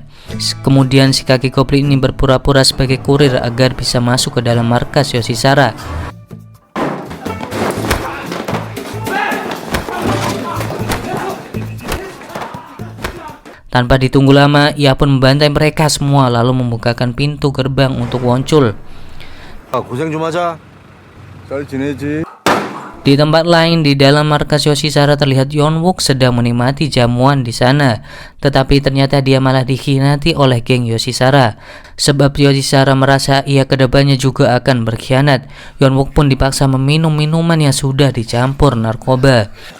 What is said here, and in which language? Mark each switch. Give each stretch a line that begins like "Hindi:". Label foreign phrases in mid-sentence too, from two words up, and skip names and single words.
Indonesian: Kemudian si kaki goblin ini berpura-pura sebagai kurir agar bisa masuk ke dalam markas Yoshisara. Tanpa ditunggu lama, ia pun membantai mereka semua lalu membukakan pintu gerbang untuk Wonchul.
Korean: 고생 좀 하자. 잘 지내지?
Indonesian: Di tempat lain di dalam markas Yoshisara terlihat Yonwook sedang menikmati jamuan di sana, tetapi ternyata dia malah dikhianati oleh geng Yoshisara. Sebab Yoshisara merasa ia kedepannya juga akan berkhianat. Yonwook pun dipaksa meminum minuman yang sudah dicampur narkoba.